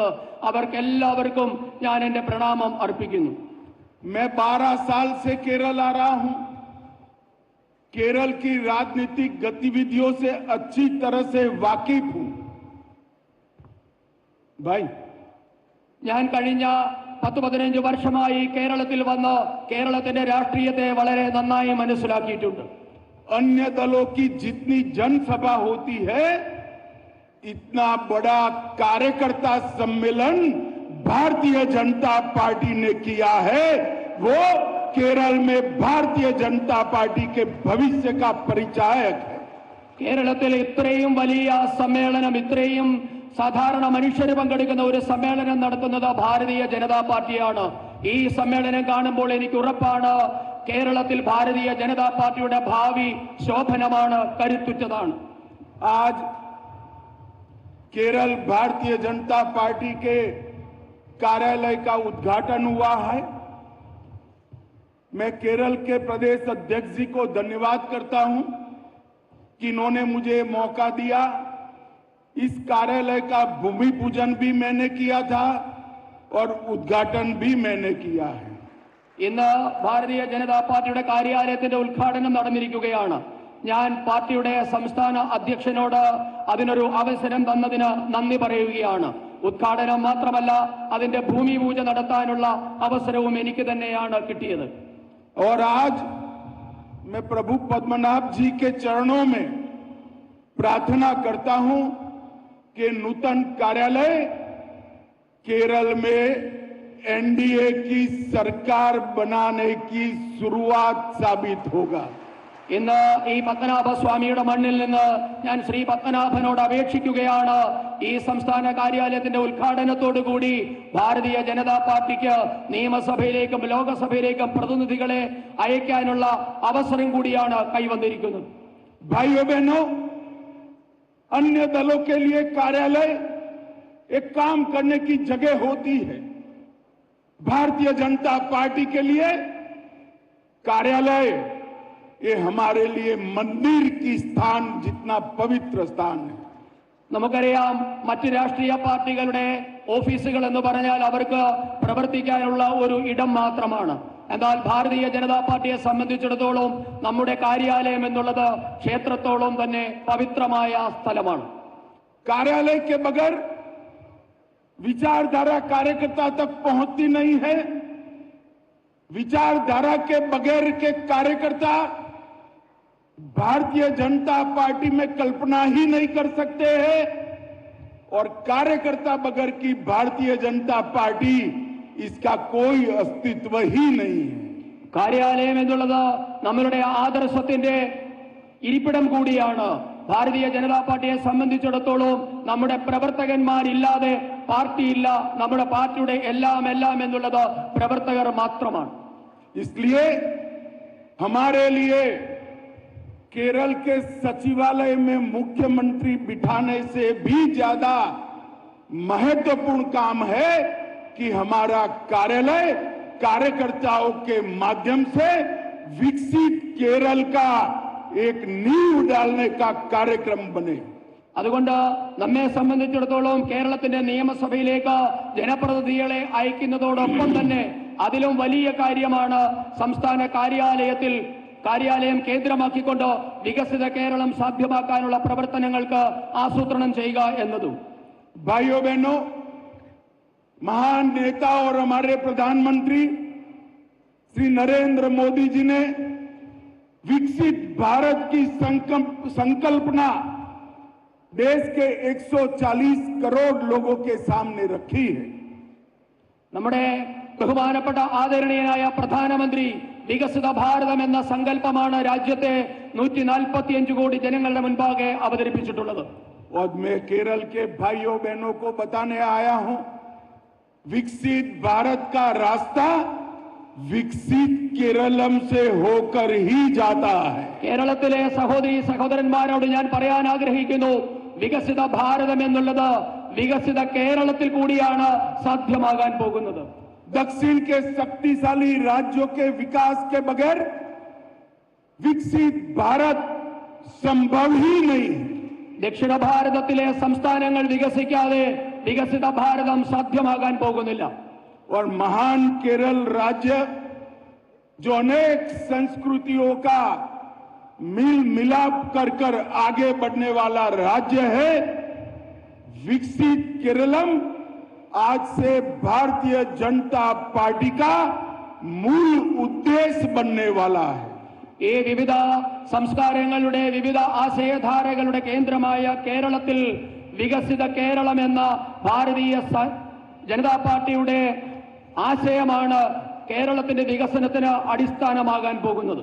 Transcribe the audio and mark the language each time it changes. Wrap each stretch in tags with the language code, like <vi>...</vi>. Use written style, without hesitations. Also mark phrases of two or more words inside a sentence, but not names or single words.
<ml>അവർക്കെല്ലാവർക്കും ഞാൻ എന്റെ പ്രണാമം അർപ്പിക്കുന്നു.</ml> <hi>मैं 12 साल से केरल आ रहा हूं. केरल की राजनीतिक गतिविधियों से अच्छी तरह से वाकिफ हूं. भाई,</hi> <ml>ഞാൻ കഴിഞ്ഞ 10-15 വർഷമായി കേരളത്തിൽ വന്ന് കേരളത്തിന്റെ രാഷ്ട്രീയത്തെ വളരെ നന്നായി മനസ്സിലാക്കിയിട്ടുണ്ട്.</ml> <hi>अन्य दलों की जितनी जनसभा होती है, इतना बड़ा कार्यकर्ता सम्मेलन भारतीय जनता पार्टी ने किया है. वो केरल में भारतीय जनता पार्टी के भविष्य का परिचायक है.</hi> <ml>കേരളത്തിൽ ഇത്രയും വലിയ സമ്മേളനം, ഇത്രയും സാധാരണ മനുഷ്യർ പങ്കെടുക്കുന്ന ഒരു സമ്മേളനം നടത്തുന്നത് ഭാരതീയ ജനതാ പാർട്ടിയാണ്. ഈ സമ്മേളനം കാണുമ്പോൾ എനിക്ക് ഉറപ്പാണ്, കേരളത്തിൽ ഭാരതീയ ജനതാ പാർട്ടിയുടെ ഭാവി ശോഭനമാണ്, കരുത്തുറ്റതാണ്.</ml> <hi>आज केरल भारतीय जनता पार्टी के कार्यालय का उद्घाटन हुआ है. मैं केरल के प्रदेश अध्यक्ष जी को धन्यवाद करता हूं कि इन्होंने मुझे मौका दिया. इस कार्यालय का भूमि पूजन भी मैंने किया था और उद्घाटन भी मैंने किया है.</hi> <ml>ഇന്ന് ഭാരതീയ ജനതാ പാർട്ടിയുടെ കാര്യാലയത്തിന്റെ ഉദ്ഘാടനം നടന്നിരിക്കുകയാണ്. ഞാൻ പാർട്ടിയുടെ സംസ്ഥാന അധ്യക്ഷനോട് അതിനൊരു അവസരം തന്നതിന് നന്ദി പറയുകയാണ്. ഉദ്ഘാടനം മാത്രമല്ല, അതിന്റെ ഭൂമി പൂജ നടത്താനുള്ള അവസരവും എനിക്ക് തന്നെയാണ് കിട്ടിയത്.</ml> <hi>और आज मैं प्रभु पद्मनाभ जी के चरणों में प्रार्थना करता हूं कि नूतन कार्यालय केरल में एनडीए की सरकार बनाने की शुरुआत साबित होगा.</hi> <ml>ഇന്ന് ഈ പത്മനാഭസ്വാമിയുടെ മണ്ണിൽ നിന്ന് ഞാൻ ശ്രീ പത്മനാഭനോട് അപേക്ഷിക്കുകയാണ്, ഈ സംസ്ഥാന കാര്യാലയത്തിന്റെ ഉദ്ഘാടനത്തോടുകൂടി ഭാരതീയ ജനതാ പാർട്ടിക്ക് നിയമസഭയിലേക്കും ലോകസഭയിലേക്കും പ്രതിനിധികളെ അയക്കാനുള്ള അവസരം കൂടിയാണ് കൈവന്നിരിക്കുന്നത്.</ml> <hi>भाइयों बहनों, अन्य दलों के लिए कार्यालय एक काम करने की जगह होती है। भारतीय जनता पार्टी के लिए कार्यालय ये हमारे लिए मंदिर की स्थान जितना पवित्र स्थान है।</hi> <ml>നമുക്കറിയാം മറ്റ് രാഷ്ട്രീയ പാർട്ടികളുടെ ഓഫീസുകൾ എന്ന് പറഞ്ഞാൽ അവർക്ക് പ്രവർത്തിക്കാനുള്ള ഒരു ഇടം മാത്രമാണ്. എന്നാൽ ഭാരതീയ ജനതാ പാർട്ടിയെ സംബന്ധിച്ചിടത്തോളം നമ്മുടെ കാര്യാലയം എന്നുള്ളത് ക്ഷേത്രത്തോളം തന്നെ പവിത്രമായ സ്ഥലമാണ്.</ml> <hi>कार्यालय के बगैर विचारधारा कार्यकर्ता तक पहुंचती नहीं है। विचारधारा के बगैर के कार्यकर्ता भारतीय जनता पार्टी में कल्पना ही नहीं कर सकते हैं और कार्यकर्ता बगैर की भारतीय जनता पार्टी इसका कोई अस्तित्व ही नहीं है.</hi> <ml>കാര്യാലയം എന്നുള്ളത് നമ്മളുടെ ആദർശത്തിന്റെ ഇരിപ്പിടം കൂടിയാണ്. ഭാരതീയ ജനതാ പാർട്ടിയെ സംബന്ധിച്ചിടത്തോളം നമ്മുടെ പ്രവർത്തകന്മാരില്ലാതെ പാർട്ടിയില്ല. നമ്മുടെ പാർട്ടിയുടെ എല്ലാം എന്നുള്ളത് പ്രവർത്തകർ മാത്രമാണ്.</ml> <hi>इसलिए हमारे लिए केरल के सचिवालय में मुख्यमंत्री बिठाने से भी ज्यादा महत्वपूर्ण काम है कि हमारा कार्यालय कार्यकर्ताओं के माध्यम से विकसित केरल का एक नींव डालने का कार्यक्रम बने.</hi> <ml>അതുകൊണ്ട് നമ്മെ സംബന്ധിച്ചിടത്തോളം കേരളത്തിന്റെ നിയമസഭയിലേക്ക് ജനപ്രതിനിധികളെ അയക്കുന്നതോടൊപ്പം തന്നെ അതിലും വലിയ കാര്യമാണ് സംസ്ഥാന കാര്യാലയം കേന്ദ്രമാക്കിക്കൊണ്ട് വികസിത കേരളം സാധ്യമാക്കാനുള്ള പ്രവർത്തനങ്ങൾക്ക് ആസൂത്രണം ചെയ്യുക എന്നതും.</ml> <hi>भाइयों बहनों, महान नेता और हमारे प्रधानमंत्री श्री नरेंद्र मोदी जी ने विकसित भारत की संकल्पना देश के 140 करोड़ लोगों के सामने रखी है.</hi> <ml>നമ്മുടെ ബഹുമാനപ്പെട്ട ആദരണീയനായ പ്രധാനമന്ത്രി വികസിത ഭാരതം എന്ന സങ്കല്പമാണ് രാജ്യത്തെ 145 കോടി ജനങ്ങളുടെ മുൻപാകെ അവതരിപ്പിച്ചിട്ടുള്ളത്.</ml> <hi>और मैं केरल के भाइयों बहनों को बताने आया हूं, विकसित भारत का रास्ता विकसित केरलम से होकर ही जाता है.</hi> <ml>കേരളത്തിലെ സഹോദരി സഹോദരന്മാരോട് ഞാൻ പറയാൻ ആഗ്രഹിക്കുന്നു, വികസിത ഭാരതം എന്നുള്ളത് വികസിത കേരളത്തിൽ കൂടിയാണ് സാധ്യമാകാൻ പോകുന്നത്.</ml> <hi>दक्षिण के शक्तिशाली राज्यों के विकास के बगैर विकसित भारत संभव ही नहीं.</hi> <ml>ദക്ഷിണ ഭാരതത്തിലെ സംസ്ഥാനങ്ങൾ വികസിക്കാതെ വികസിത ഭാരതം സാധ്യമാകാൻ പോകുന്നില്ല.</ml> <hi>और महान केरल राज्य जो अनेक संस्कृतियों का मिल मिलाप कर आगे बढ़ने वाला राज्य है, विकसित केरलम आज से भारतीय जनता पार्टी का मूल उद्देश्य बनने वाला है.</hi> <ml>ഈ വിവിധ സംസ്കാരങ്ങളുടെ വിവിധ ആശയധാരകളുടെ കേന്ദ്രമായ കേരളത്തിൽ വികസിത കേരളം എന്ന ഭാരതീയ ജനതാ പാർട്ടിയുടെ ആശയമാണ് കേരളത്തിന്റെ വികസനത്തിന് അടിസ്ഥാനമാകാൻ പോകുന്നത്.</ml>